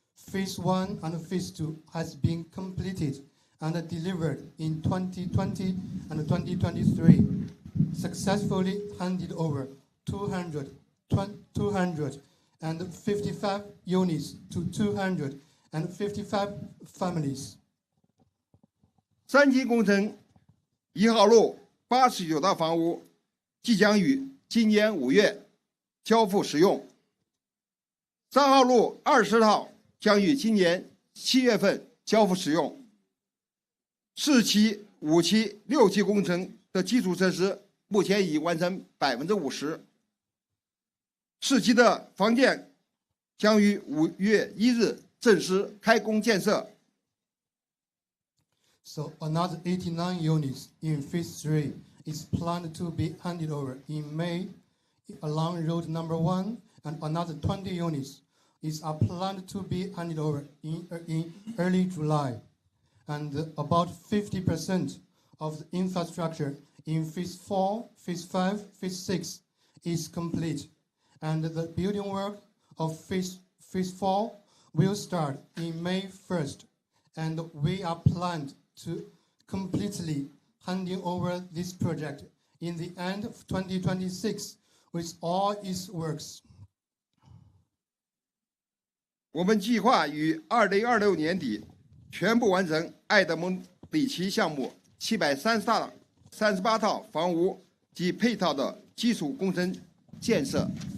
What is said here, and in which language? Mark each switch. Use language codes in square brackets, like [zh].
[en] Phase 1 and Phase 2 has been completed and delivered in 2020 and 2023. successfully handed over 255 units to 255 families. [zh] 3级工程1号路89套房屋即将于今年5月交付使用，3号路20套将于今年7月份交付使用。 4期、5期、6期工程的基础设施目前已完成50%。 4期的房建将于5月1日正式开工建设。 [en] So another 89 units in Phase 3 is planned to be handed over in May along Road Number 1, and another 20 units are planned to be handed over in early July. And about 50% of the infrastructure in Phase 4, Phase 5, Phase 6 is complete. And the building work of Phase 4 will start in May 1st. And we are planned to completely handing over this project in the end of 2026 with all its works. [zh] 我们计划于2026年底全部完成爱德蒙里奇项目738套房屋及配套的基础工程建设。